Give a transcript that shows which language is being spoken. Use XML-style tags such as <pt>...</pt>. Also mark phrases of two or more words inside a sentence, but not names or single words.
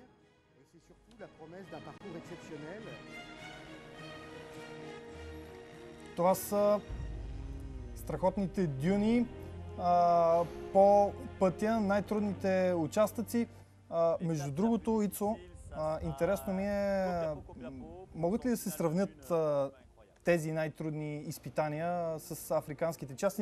<fr>Et c'est surtout la promesse d'un parcours exceptionnel.</fr> <bg>Това са страхотните дюни по пътя, най-трудните участъци. Между другото, Ицо, интересно ми е, могат ли да се сравнят тези най-трудни изпитания с африканските части?</bg>